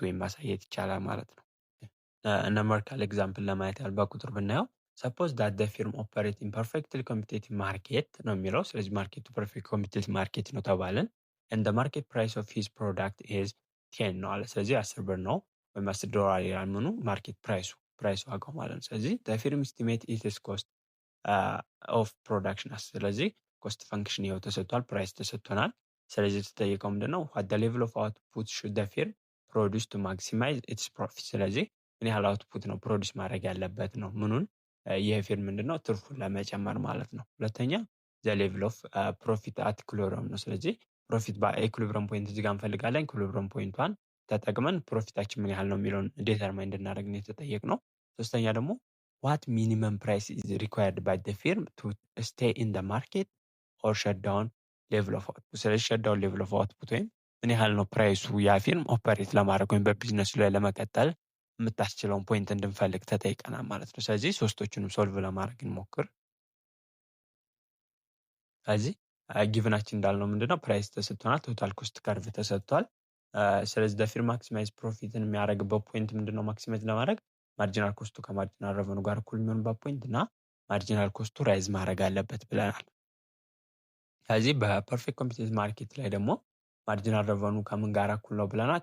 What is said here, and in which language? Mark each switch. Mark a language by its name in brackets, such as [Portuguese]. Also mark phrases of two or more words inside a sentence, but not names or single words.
[Amharic] ወይም ማሳየት ይቻላል ማለት ነው። [English] numerical example [Amharic] ለማየት ያህል በቁጥር ብናየው [English] suppose that the firm operate in perfectly competitive market [Amharic] ነው የሚለው። ስለዚህ ማርኬቱ [English] perfect competitive market [Amharic] ነው ተባልን። [English] and the market price of his product is [Amharic] 10 ነው አለ። ስለዚህ 10 ብር ነው ወይም $10 ይላል ምኑ ማርኬት ፕራይሱ ዋጋው ማለት ነው። ስለዚህ [English] the firm estimate its cost of production። [Amharic] ስለዚህ [English] cost function [Amharic] ይኸው ተሰጥቷል፣ ፕራይስ ተሰጥቶናል። ስለዚህ የተጠየቀው ምንድነው [English] what the level of output should the firm produce to maximize its profit። [Amharic] ስለዚህ ምን ያህል አውትፑት ነው ፕሮዲስ ማድረግ ያለበት ነው ምኑን ይሄ ፊርም ምንድነው ትርፉን ለመጨመር ማለት ነው። ሁለተኛ [English] the level of profit at equilibrium [Amharic] ነው። ስለዚህ ፕሮፊት በኢኩሊብረም ፖይንት እዚህ ጋር እንፈልጋለን። ኢኩሊብረም ፖይንቷን ተጠቅመን ፕሮፊታችን ምን ያህል ነው የሚለውን ዲተርማይን እንድናደርግ ነው የተጠየቅነው። ሶስተኛ ደግሞ [English] what minimum price is required by the firm to stay in the market or shut down level of output። [Amharic] ስለዚህ [English] shut down level of output [Amharic] ወይም ምን ያህል ነው ፕራይሱ ያ ፊርም ኦፐሬት ለማድረግ ወይም በቢዝነሱ ላይ ለመቀጠል የምታስችለውን ፖይንት እንድንፈልግ ተጠይቀናል ማለት ነው። ስለዚህ ሶስቶቹንም ሶልቭ ለማድረግ እንሞክር። ስለዚህ ጊቭናችን እንዳልነው ምንድነው ፕራይስ ተሰጥቶናል፣ [English] total cost curve [Amharic] ተሰጥቷል። ስለዚህ the ማክሲማይዝ ፕሮፊትን የሚያደርግበት ፖይንት ምንድነው ማክሲማይዝ ለማድረግ ማርጂናል ኮስቱ ከማርጂናል ረቨኑ ጋር እኩል የሚሆንበት ፖይንት እና ማርጂናል ኮስቱ ራይዝ ማድረግ አለበት ብለናል። ስለዚህ በፐርፌክት ኮምፒቲቲቭ ማርኬት ላይ ደግሞ ማርጂናል ረቨኑ ከምን ጋር እኩል ነው ብለናል?